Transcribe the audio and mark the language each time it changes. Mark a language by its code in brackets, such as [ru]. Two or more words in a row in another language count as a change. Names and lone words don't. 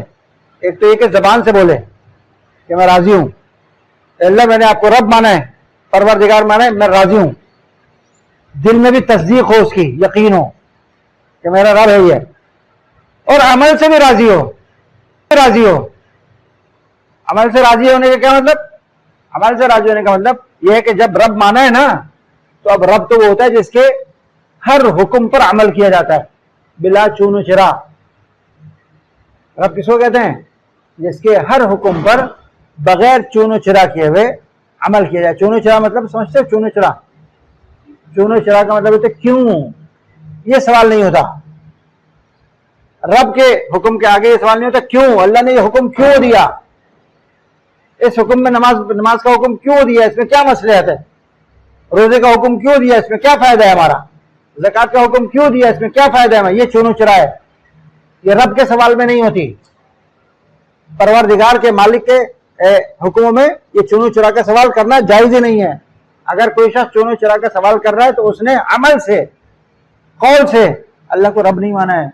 [ur] ایک تو یہ کہ زبان سے بولے کہ میں راضی ہوں، اللہ میں نے آپ کو رب مانا ہے، پروردگار مانا ہے، میں راضی ہوں، دل میں بھی تصدیق ہو، اس کی یقین ہو کہ میرا رب ہے یہ، اور عمل سے بھی راضی ہو۔ عمل سے راضی ہونے کا کیا مطلب؟ عمل سے راضی ہونے کا مطلب یہ ہے کہ جب رب مانا ہے نا تو اب رب تو وہ ہوتا ہے جس کے ہر حکم پر عمل کیا جاتا ہے بلا چون و چرا۔ رب کس کو کہتے ہیں؟ جس کے ہر حکم پر بغیر چون و چرا کیے ہوئے عمل کیا جائے۔ چون و چرا مطلب سمجھتے ہو؟ چون و چرا، چون و چرا کا مطلب ہوتا ہے کیوں، یہ سوال نہیں ہوتا رب کے حکم کے آگے، یہ سوال نہیں ہوتا کیوں، اللہ نے یہ حکم کیوں دیا، اس حکم میں نماز کا حکم کیوں دیا، اس میں کیا مصلحت ہے، روزے کا حکم کیوں دیا، اس میں کیا فائدہ ہے ہمارا، زکوٰۃ کا حکم کیوں دیا، اس میں کیا فائدہ ہے ہمارا۔ یہ چون و چرا ہے، یہ رب کے سوال میں نہیں ہوتی، پروردگار کے مالک کے حکموں میں یہ چونو چرا کا سوال کرنا جائز ہی نہیں ہے. اگر کوئی شخص چونو چرا کا سوال کر رہا ہے تو اس نے عمل سے، قول سے اللہ کو رب نہیں مانا ہے.